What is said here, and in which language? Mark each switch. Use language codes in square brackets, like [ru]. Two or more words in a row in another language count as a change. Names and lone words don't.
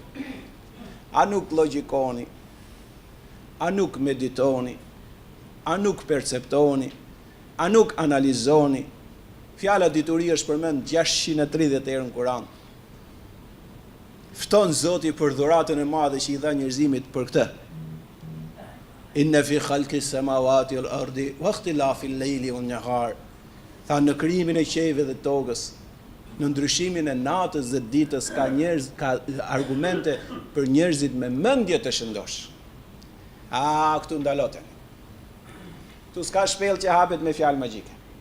[sq] A nuk logjikoni, a nuk meditoni, a nuk perceptoni, a nuk analizoni. Fjala dituri është përmend 630 herë në Kur'an. Fton Zoti për dhuratën e madhe që i dha njerëzimit për këtë. [ar] إن في خلق السماوات والأرض واختلاف الليل والنهار. [sq] Tha në krijimin e qiellit dhe tokës, në ndryshimin e natës dhe ditës ka argumente për njerëzit me mendje të shëndosh. Këtu ndaloten. Këtu s'ka shpellë që hapet me fjalë magjike.